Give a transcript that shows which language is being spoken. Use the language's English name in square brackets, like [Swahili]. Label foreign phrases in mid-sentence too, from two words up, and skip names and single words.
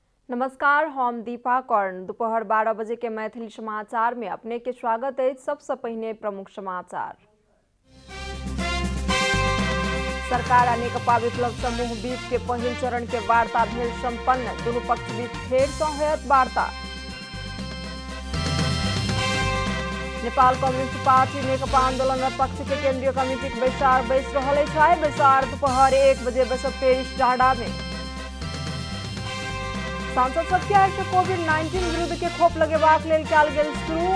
[Maithili] नमस्कार, हम दीपा कर्ण। दोपहर 12 बजे के मैथिली समाचार में अपने के स्वागत है। सबसे पहले प्रमुख समाचार। सरकार आ नेकपा विप्लव समूह बीच के पहिल चरण के वार्ता भेल संपन्न। दोनों पक्ष बीच फेर सँ होयत वार्ता। नेपाल कम्युनिस्ट पार्टी नेकपा आंदोलनरत पक्ष के केंद्रीय कमिटी के बैसार बैस रहल अछि। बैसार दोपहर 1 बजे बैसत पेरिस डाँडा में। सांसद सबके आइ से कोविड-19 विरुद्ध के खोप लगेबाक लेल कयल गेल शुरू।